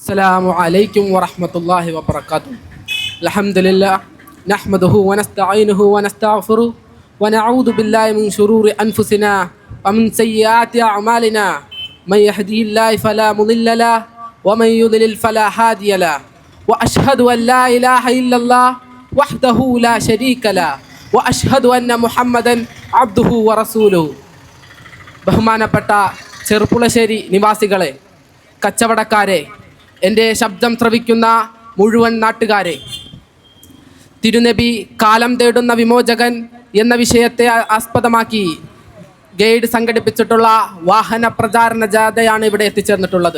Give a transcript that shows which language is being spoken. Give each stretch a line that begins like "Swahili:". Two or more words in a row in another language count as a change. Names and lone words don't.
Arabic: السلام عليكم ورحمة الله وبركاته. الحمد لله نحمده ونستعينه ونستغفره ونعوذ بالله من شرور أنفسنا ومن سيئات أعمالنا. من يهده الله فلا مضل له ومن يضلل فلا هادي له. وأشهد أن لا إله إلا الله وحده لا شريك له وأشهد أن محمدا عبده ورسوله.
Malayalam: ബഹുമാനപ്പെട്ട ചെറുപ്പുളശ്ശേരി നിവാസികളെ, കച്ചവടക്കാരെ, എൻ്റെ ശബ്ദം ശ്രവിക്കുന്ന മുഴുവൻ നാട്ടുകാരെ, തിരുനബി കാലം തേടുന്ന വിമോചകൻ എന്ന വിഷയത്തെ ആസ്പദമാക്കി ഗൈഡ് സംഘടിപ്പിച്ചിട്ടുള്ള വാഹന പ്രചാരണ ജാഥയാണ് ഇവിടെ എത്തിച്ചേർന്നിട്ടുള്ളത്.